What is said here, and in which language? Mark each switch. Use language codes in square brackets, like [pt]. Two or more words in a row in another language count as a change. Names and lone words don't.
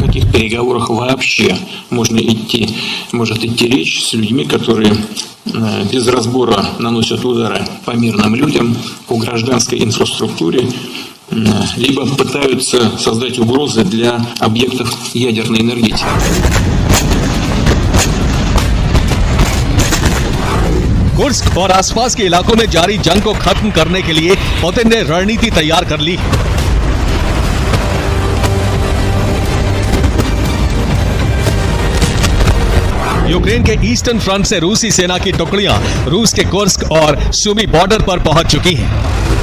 [ru] переговорах вообще может идти речь с людьми, которые без разбора наносят удары по мирным людям, по гражданской инфраструктуре, либо пытаются создать угрозы для объектов ядерной энергетики. [hi] कुर्स्क और आसपास के इलाकों में जारी जंग को खत्म करने के लिए पुतिन ने रणनीति तैयार कर ली। यूक्रेन के [en] Eastern Front [hi] से रूसी सेना की टुकड़ियां रूस के कुर्स्क और सुमी बॉर्डर पर पहुंच चुकी हैं।